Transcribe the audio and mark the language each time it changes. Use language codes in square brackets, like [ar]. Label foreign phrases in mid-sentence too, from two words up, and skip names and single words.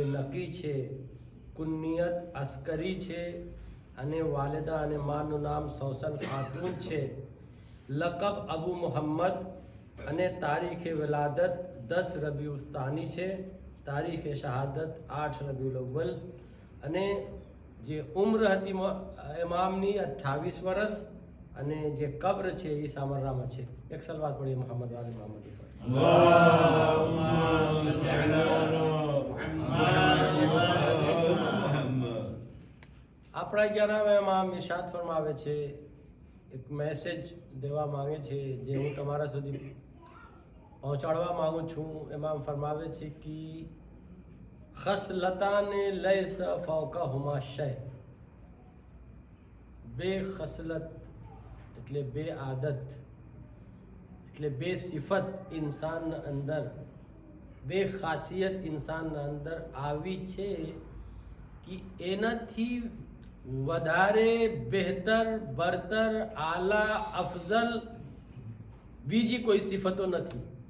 [gu] નકી છે, કુન્નિયત અસ્કરી છે અને વાલિદા અને માનું નામ સૌસન ખાતુન છે, લકબ અબુ મુહમ્મદ અને તારીખે વિલાદત 10 રબીઉલ સાની છે, તારીખે શહાદત 8 રબીઉલ અવ્વલ અને જે ઉમ્ર હતી ઇમામની 28 વર્ષ અને જે કબ્ર છે એ સામરામાં છે۔ એક સલવાત પડીએ મોહમ્મદ વાલે મોહમ્મદ પર۔ [ar] اللہم صل علی محمد۔ [gu] આપણા 11મા ઇમામ ઇરશાદ ફરમાવે છે، એક મેસેજ દેવા માંગે છે જે હું તમારા સુધી પહોંચાડવા માંગુ છું। ઇમામ ફરમાવે છે કે [ar] خصلتان ليس فوقهما شيء، [gu] બે ખસલત એટલે બે આદત એટલે બે સિફત ઇન્સાનના અંદર، બે ખાસિયત ઇન્સાનના અંદર આવી છે કે એનાથી વધારે બહેતર બરતર આલા અફઝલ બીજી કોઈ સિફતો નથી۔